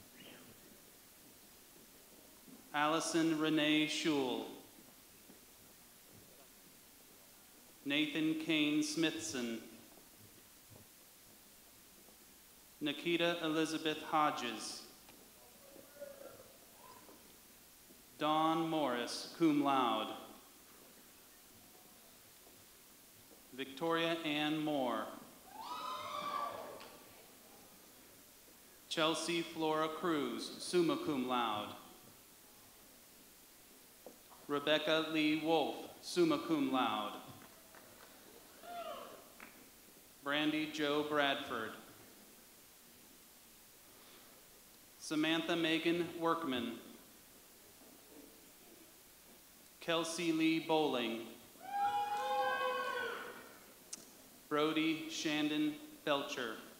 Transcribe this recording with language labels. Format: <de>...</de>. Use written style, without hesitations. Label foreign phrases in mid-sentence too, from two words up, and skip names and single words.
<en>Allison Renee Schul. Nathan Kane Smithson. Nikita Elizabeth Hodges. Dawn Morris,</en> <la>cum laude.</la> <en>Victoria Ann Moore. Chelsea Flora Cruz,</en> <la>summa cum laude.</la> <en>Rebecca Lee Wolf,</en> <la>summa cum laude.</la> <en>Brandy Jo Bradford. Samantha Megan Workman. Kelsey Lee Bowling. Brody Shandon Belcher.</en>